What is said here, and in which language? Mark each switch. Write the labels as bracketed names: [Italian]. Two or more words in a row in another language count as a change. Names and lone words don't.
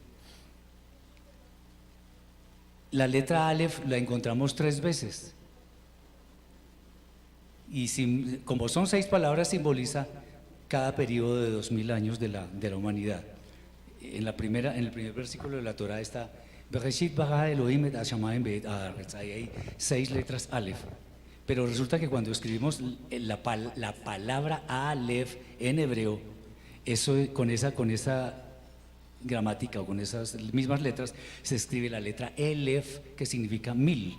[Spanish] La letra Aleph la encontramos 3 veces. Y como son 6 palabras, simboliza cada periodo de 2000 años de la humanidad. En el primer versículo de la Torah está [Hebrew] בראשית ברא אלהים את השמים ואת הארץ. [Spanish] Ahí hay 6 letras Aleph. Pero resulta que cuando escribimos la palabra Aleph en hebreo, con esa gramática o con esas mismas letras, se escribe la letra Elef, que significa 1000.